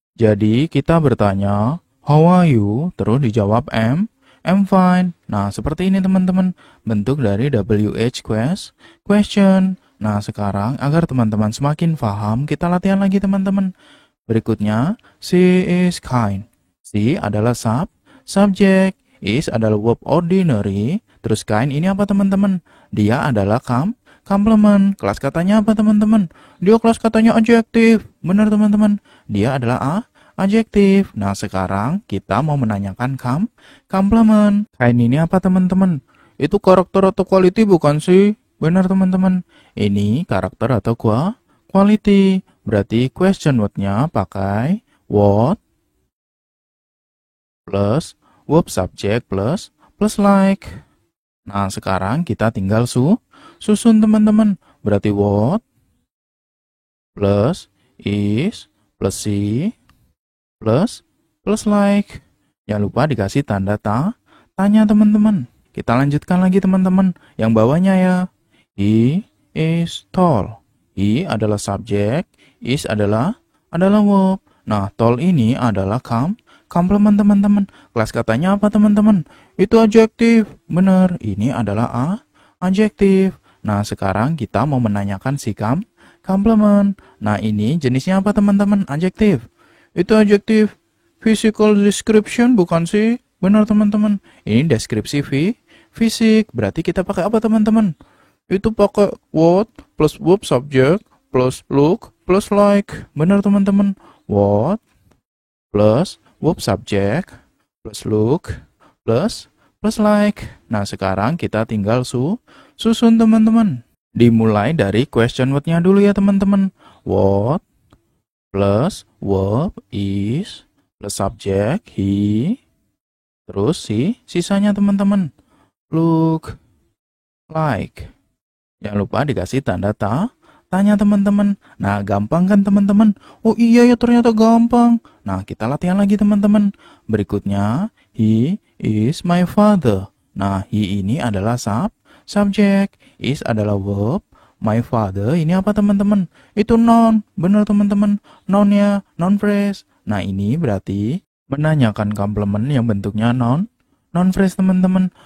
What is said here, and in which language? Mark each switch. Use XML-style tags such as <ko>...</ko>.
<id>Jadi kita bertanya,</id> <en>how are you?</en> <id>Terus dijawab</id> <en>I'm fine.</en> <id>Nah, seperti ini teman-teman. Bentuk dari WH question. Nah, sekarang agar teman-teman semakin paham, kita latihan lagi teman-teman. Berikutnya,</id> <en>she is kind.</en> <id>She adalah subjek. Is adalah verb ordinary. Terus kind ini apa teman-teman? Dia adalah complement. Kelas katanya apa teman-teman? Dia kelas katanya adjektif. Benar teman-teman. Dia adalah adjektif. Nah, sekarang kita mau menanyakan complement. Kind ini apa teman-teman? Itu karakter atau quality bukan sih? Benar teman-teman. Ini karakter atau quality. Berarti question word-nya pakai what plus verb subject plus like. Nah, sekarang kita tinggal susun teman-teman. Berarti</id> <en>what plus is plus see plus like.</en> <id>Jangan lupa dikasih tanda tanya teman-teman. Kita lanjutkan lagi teman-teman. Yang bawahnya ya.</id> <en>He is tall. He</en> <id>adalah subjek. Is adalah verb. Nah, tall ini adalah complement teman-teman. Kelas katanya apa teman-teman? Itu adjektif. Benar, ini adalah adjektif. Nah, sekarang kita mau menanyakan si complement. Nah, ini jenisnya apa teman-teman? Adjektif. Itu adjektif.</id> <en>Physical description</en> <id>bukan sih? Benar teman-teman. Ini deskripsi fisik. Berarti kita pakai apa teman-teman? Itu pakai</id> <en>what plus verb subject plus look plus like.</en> <id>Benar teman-teman.</id> <en>What plus verb subject plus look plus like.</en> <id>Nah, sekarang kita tinggal susun teman-teman. Dimulai dari question word-nya dulu ya teman-teman.</id> <en>What plus verb is plus subject he.</en> <id>Terus sisanya teman-teman.</id> <en>Look like.</en> <id>Jangan lupa dikasih tanda tanya teman-teman. Nah, gampang kan teman-teman? Oh iya ya, ternyata gampang. Nah, kita latihan lagi teman-teman.</id> <en>Berikutnya, he is my father.</en> <id>Nah, he ini adalah subjek. Is adalah verb. My father ini apa teman-teman? Itu noun. Benar teman-teman. Noun-nya, noun phrase. Nah, ini berarti menanyakan complement yang bentuknya noun phrase teman-teman.</id>